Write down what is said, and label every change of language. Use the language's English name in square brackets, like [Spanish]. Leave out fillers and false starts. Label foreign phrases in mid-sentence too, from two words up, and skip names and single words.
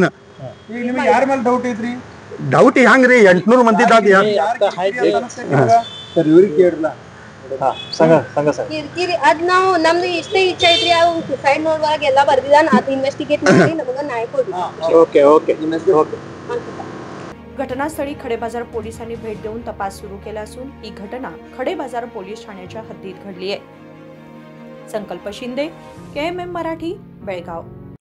[Kannada] ಈಗ ನಿಮ್ಗೆ ಯಾರ ಮೇಲೆ ಡೌಟ್ ಐತ್ರಿ? ಡೌಟ್ ಹೆಂಗ್ರಿ? 800 ಮಂದಿದಾಗ ಸರ್ ಇವ್ರಿಗೆ ಕೇಳಿಲ್ಲ ಕಿರಿಕಿರಿ ಅದ್ ನಾವು ನಮ್ದು ಇಷ್ಟೇ ಇಚ್ಛೆ ಐತ್ರಿ। ಅವ್ ಸುಸೈಡ್ ನೋಡುವಾಗ ಎಲ್ಲಾ ಬರ್ದಿದಾನ, ಅದ್ ಇನ್ವೆಸ್ಟಿಗೇಟ್ ಮಾಡಿ ನಮಗ ನ್ಯಾಯ ಕೊಡ್ರಿ। ಓಕೆ ಓಕೆ [Marathi] घटनास्थळी खडेबाजार पोलिसांनी भेट देऊन तपास सुरू केला असून ही घटना खडेबाजार पोलीस ठाण्याच्या हद्दीत घडली आहे। संकल्प शिंदे, KMM मराठी, बेळगाव।